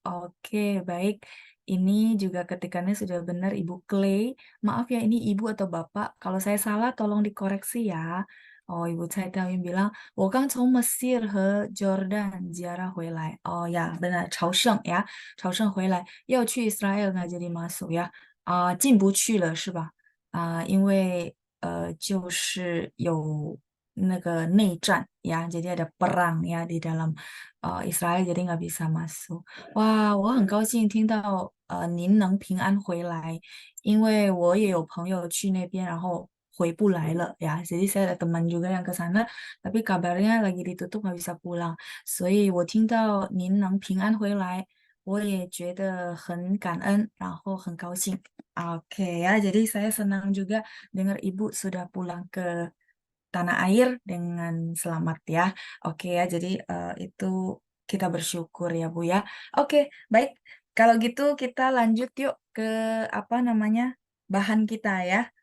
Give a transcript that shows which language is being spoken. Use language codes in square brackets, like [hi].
[id] Oke, baik. Ini juga ketikannya sudah benar Ibu Clay. Maaf ya, ini Ibu atau Bapak. Kalau saya salah, tolong dikoreksi ya. Oh, Ibu Cai Taoyin bilang, [zh] 我刚从 Mesir 和 Jordan ziarah 回来. [id] Oh ya, benar. 朝圣 ya. [zh] 朝圣回来。要去 [id] Israel nggak jadi masuk ya. [zh] 进不去了是吧？因为就是有那个内战 [id] ya, jadi ada perang ya di dalam Israel, jadi nggak bisa masuk. [zh] Wah, 我很高兴听到您能平安回来，因为我也有朋友去那边，然后回不来了ya. [id] Jadi saya ada teman juga yang ke sana, tapi kabarnya lagi ditutup nggak bisa pulang. [zh] 所以我听到您能平安回来，我也觉得很感恩，然后很高兴。 [id] Oke ya, jadi saya senang juga dengar Ibu sudah pulang ke tanah air dengan selamat ya. Oke ya, jadi itu kita bersyukur ya Bu ya. Oke, baik. Kalau gitu kita lanjut yuk ke apa namanya bahan kita ya.